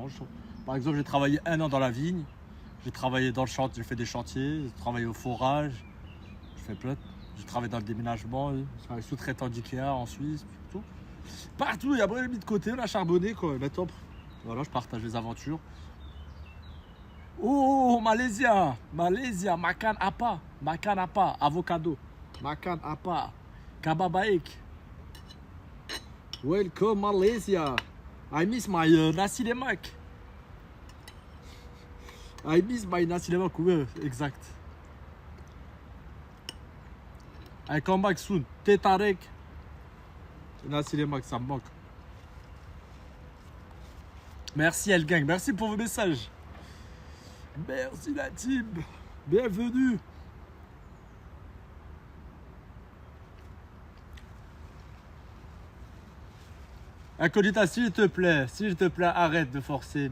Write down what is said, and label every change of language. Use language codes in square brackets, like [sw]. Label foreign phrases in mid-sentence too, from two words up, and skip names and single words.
[fr] Par exemple, j'ai travaillé 1 an dans la vigne, j'ai travaillé dans le chantier, j'ai fait des chantiers, j'ai travaillé au forage, j'ai travaillé dans le déménagement, j'ai travaillé sous-traitant d'IKEA en Suisse, tout. Partout, et après, j'ai mis de côté, on a charbonné, quoi, mais top. Voilà, je partage les aventures. [ms] Oh, Malaysia, makan apa, avocado, makan apa, kababaik. [en] Welcome Malaysia. I miss my [ms] nasi lemak. [en] I miss my [ms] nasi lemak. [fr] Ouais, exact. [en] I come back soon. Tetarek. [ms] Nasi lemak, [fr] ça me manque. Merci El Gang. Merci pour vos messages. Merci la team. Bienvenue. Incognita, s'il te plaît, arrête de forcer.